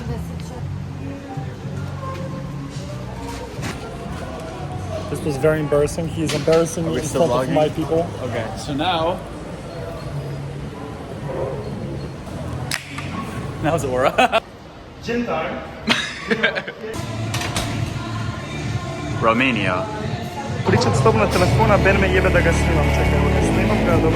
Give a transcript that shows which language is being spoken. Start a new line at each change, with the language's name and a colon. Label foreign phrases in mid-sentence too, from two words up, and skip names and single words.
English: This was very embarrassing. He's embarrassing me in front of my people. Okay, so now was Aura. Gin time. Romania.
Serbian: Pričam s tobom na telefona, Ben me jebe da ga snimam. Čekaj, evo ga, snimam ga, dobro.